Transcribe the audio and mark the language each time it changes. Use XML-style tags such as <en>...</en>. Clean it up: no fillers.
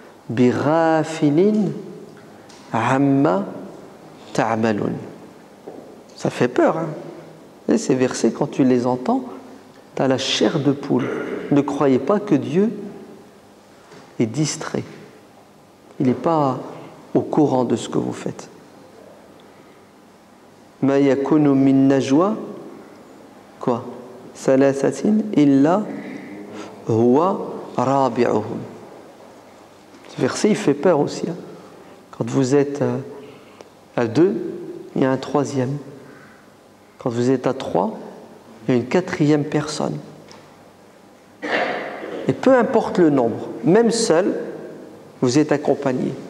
<ar>بغافل عما تعملون.</ar> <fr>Ça fait peur, hein? Et ces versets, quand tu les entends, tu as la chair de poule. Ne croyez pas que Dieu est distrait. Il n'est pas au courant de ce que vous faites.</fr> <ar>ما يكون من نجوى quoi ثلاثة إلا هو رابعهم.</ar> <fr>Ce verset, il fait peur aussi. Hein. Quand vous êtes à 2, il y a un troisième. Quand vous êtes à 3, il y a une quatrième personne. Et peu importe le nombre, même seul, vous êtes accompagné.</fr>